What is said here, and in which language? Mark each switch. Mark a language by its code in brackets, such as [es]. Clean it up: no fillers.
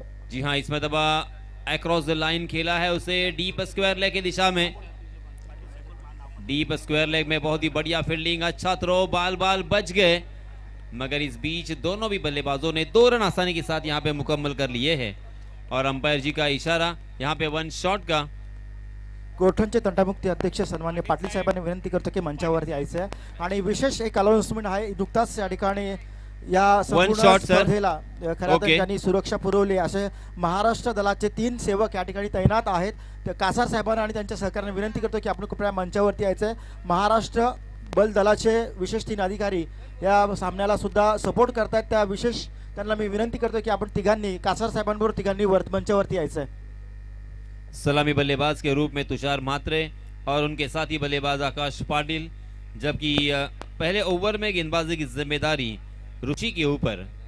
[hi] जी हां, इस मरतबा अक्रॉस द लाइन खेला है उसे डीप स्क्वायर लेग की दिशा में। डीप स्क्वायर लेग में बहुत ही बढ़िया फील्डिंग, अच्छा थ्रो, बाल बच गए, मगर इस बीच दोनों भी बल्लेबाजों ने 2 रन आसानी के साथ यहां पे मुकम्मल कर लिए हैं और अंपायर जी का इशारा यहां पे 1 शॉट का। [mr] कोठणचे तंटामुक्ती अध्यक्ष सन्माननीय पाटील साहेबांनी विनंती करतो की मंचावरती यायचं आहे आणि विशेष एक अनाउन्समेंट आहे। नुकताच या ठिकाणी या संपूर्ण स्पर्धेला खरं तर त्यांनी सुरक्षा पुरवली असे महाराष्ट्र दलाचे 3 सेवक या ठिकाणी तैनात आहेत। ते कासार साहेबांना आणि त्यांच्या सहकार्याने विनंती करतो की आपण कृपया मंचावरती यायचं। महाराष्ट्र बल दलाचे विशेष 3 अधिकारी या सामन्याला सुद्धा सपोर्ट करतात, त्या विशेष त्यांना मी विनंती करतो की आपण तिघांनी कासार साहेबांबरोबर तिघांनी मंचावरती यायचं। [hi] सलामी बल्लेबाज के रूप में तुषार म्हात्रे और उनके साथी बल्लेबाज आकाश पाटिल, जबकि पहले ओवर में गेंदबाजी की जिम्मेदारी रुचि के ऊपर।